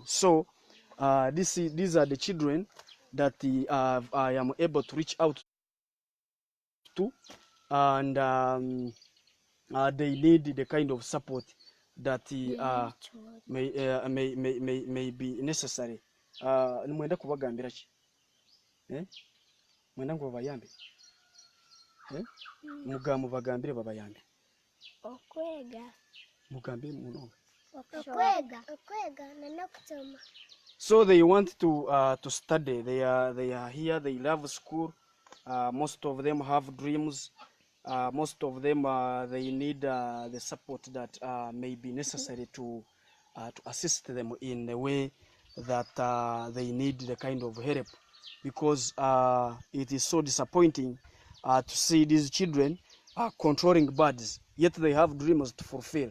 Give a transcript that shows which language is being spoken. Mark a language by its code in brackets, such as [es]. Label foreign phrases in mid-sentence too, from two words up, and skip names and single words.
[en] So these are the children that I am able to reach out to, and they need the kind of support that may be necessary. [nyn] Mwenda kubagambira ki? Mwenda ngo babayambe? Mugambire babayambe. Okwega. Mugambire muno. Okwega na kusoma. [en] So they want to study. They are here. They love school. Most of them have dreams. Most of them they need the support that may be necessary to assist them in the way that they need the kind of help, because it is so disappointing to see these children controlling birds, yet they have dreams to fulfill.